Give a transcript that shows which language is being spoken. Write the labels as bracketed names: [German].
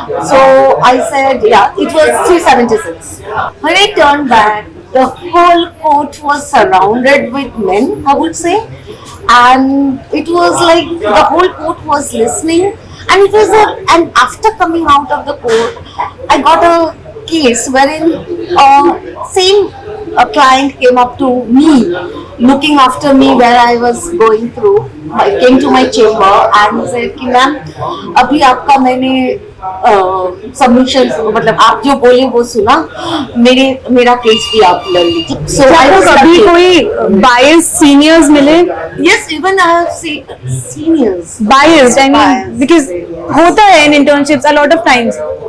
[English] So I said yeah. It was 376. When I turned back, the whole court was surrounded with men, I would say, and it was like the whole court was listening. And it was and after coming out of the court, I got a case wherein same client came up to me, looking after me where I was going through. I came to my chamber and said [Hindi] कि ma'am अभी आपका मैंने submission मतलब आप जो बोले वो सुना, मेरा केस भी आप लड़ लीजिए. [English] So [Hindi] आपको कभी कोई biased seniors मिले? [English] Yes, even I have seniors. Biased, I mean, Biased. because [Hindi] होता है [English] in internships a lot of times.